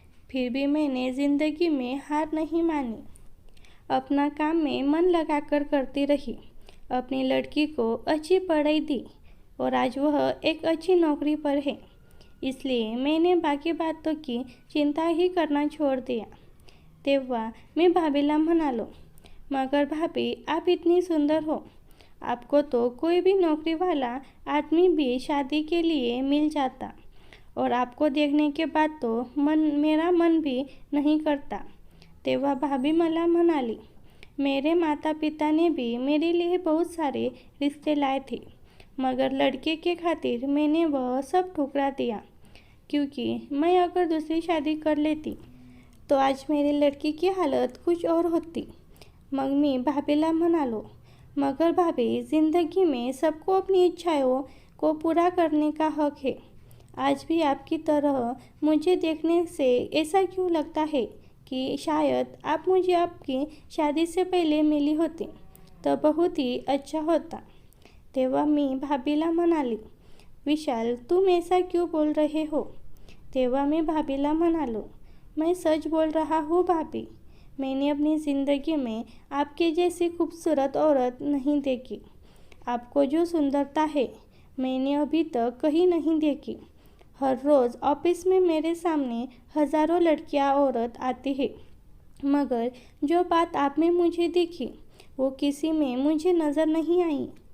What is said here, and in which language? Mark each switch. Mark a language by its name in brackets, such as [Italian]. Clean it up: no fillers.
[Hindi] फिर भी मैंने ज़िंदगी में हार नहीं मानी. अपना काम में मन लगाकर करती रही. अपनी लड़की को अच्छी पढ़ाई दी और आज वह एक अच्छी नौकरी पर है. इसलिए मैंने बाकी बातों की चिंता ही करना छोड़ दिया. [Marathi] तेव्हा मी भाभीला म्हणालो, [Hindi] मगर भाभी, आप इतनी सुंदर हो. आपको तो कोई भी नौकरी वाला आदमी भी शादी के लिए मिल जाता और आपको देखने के बाद तो मेरा मन भी नहीं करता. [Marathi] तेव्हा भाभी मला म्हणाली, [Hindi] मेरे माता पिता ने भी मेरे लिए बहुत सारे रिश्ते लाए थे, मगर लड़के के खातिर मैंने वह सब ठुकरा दिया, क्योंकि मैं अगर दूसरी शादी कर लेती तो आज मेरी लड़की की हालत कुछ और होती. [Marathi] मग मी भाभीला म्हणालो, [Hindi] मगर भाभी, ज़िंदगी में सबको अपनी इच्छाओं को पूरा करने का हक है. आज भी आपकी तरह मुझे देखने से ऐसा क्यों लगता है कि शायद आप मुझे आपकी शादी से पहले मिली होती तो बहुत ही अच्छा होता. [Marathi] तेव्हा मी भाभीला म्हणाली, [Hindi] विशाल, तुम ऐसा क्यों बोल रहे हो. [Marathi] तेव्हा मी भाभीला म्हणालो, [Hindi] मैं सच बोल रहा हूँ भाभी. मैंने अपनी ज़िंदगी में आपके जैसी खूबसूरत औरत नहीं देखी. आपको जो सुंदरता है मैंने अभी तक कहीं नहीं देखी. हर रोज़ ऑफिस में मेरे सामने हज़ारों लड़कियां औरत आती है, मगर जो बात आप में मुझे दिखी वो किसी में मुझे नज़र नहीं आई.